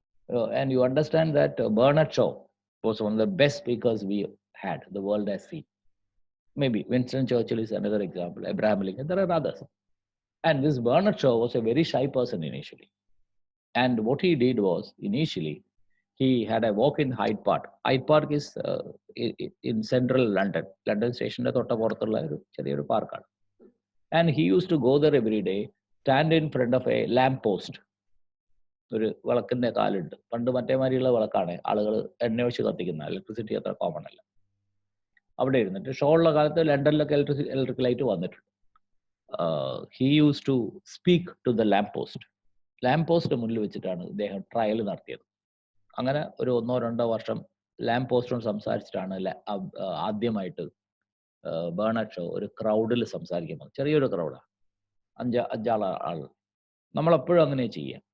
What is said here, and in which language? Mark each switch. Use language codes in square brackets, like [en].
[en] And you understand that Bernard Shaw was one of the best speakers we had, the world has seen. Maybe Winston Churchill is another example, Abraham Lincoln, there are others. And this Bernard Shaw was a very shy person initially. And what he did was, initially, he had a walk in Hyde Park. Hyde Park is in central London. [ml] London station തൊട്ടപ്പുറത്തുള്ള ഒരു ചെറിയൊരു പാർക്കാണ്. [en] And he used to go there every day, stand in front of a lamp post. [ml] ഒരു വിളക്കിന്റെ കാലുണ്ട്. പണ്ട് മറ്റേ മാതിരിയുള്ള വിളക്കാണ് ആളുകൾ എണ്ണ ഒഴിച്ച് കത്തിക്കുന്ന, ഇലക്ട്രിസിറ്റി അത്ര കോമൺ അല്ല. അവിടെ ഇരുന്നിട്ട് ഷോ ഉള്ള കാലത്ത് ലണ്ടനിലൊക്കെ ഇലക്ട്രിക് ലൈറ്റ് വന്നിട്ടുണ്ട്. [en] He used to speak to the lamp post. [ml] Lamp post മുന്നിൽ വെച്ചിട്ടാണ് ഇദ്ദേഹം ട്രയൽ നടത്തിയത്. അങ്ങനെ ഒരു 1-2 വർഷം ലാംപ് പോസ്റ്റോട് സംസാരിച്ചിട്ടാണ് ആദ്യമായിട്ട് ബേണഡ് ഷോ ഒരു ക്രൗഡിൽ സംസാരിക്കുന്നത്. ചെറിയൊരു ക്രൗഡാണ്, അഞ്ചാള് ആൾ. നമ്മളെപ്പോഴും അങ്ങനെ ചെയ്യാം.